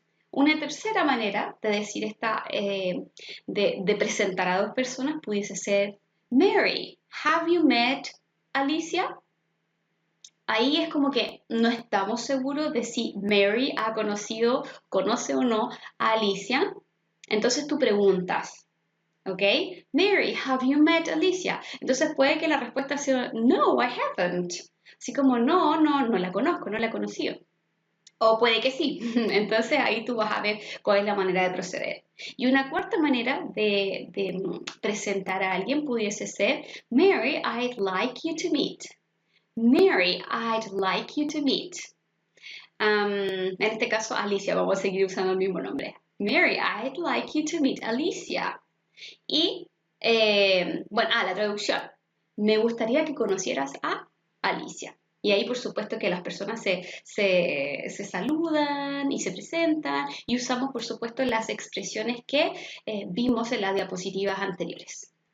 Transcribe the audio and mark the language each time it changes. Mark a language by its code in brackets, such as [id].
[es] Una tercera manera de decir de presentar a dos personas pudiese ser, Mary, [en] have you met [es] Alicia? Ahí es como que no estamos seguros de si Mary conoce o no a Alicia. Entonces tú preguntas, [en] ¿ok? Mary, have you met Alicia? [es] Entonces puede que la respuesta sea, no, [en] I haven't. [es] Así como, no la conozco, no la he conocido. O puede que sí. Entonces ahí tú vas a ver cuál es la manera de proceder. Y una cuarta manera de presentar a alguien pudiese ser, Mary, [en] I'd like you to meet. Mary, I'd like you to meet. [es] En este caso, Alicia, vamos a seguir usando el mismo nombre. [en] Mary, I'd like you to meet Alicia. [es] Y, la traducción. Me gustaría que conocieras a Alicia. Y ahí, por supuesto, que las personas se saludan y se presentan y usamos, por supuesto, las expresiones que vimos en las diapositivas anteriores.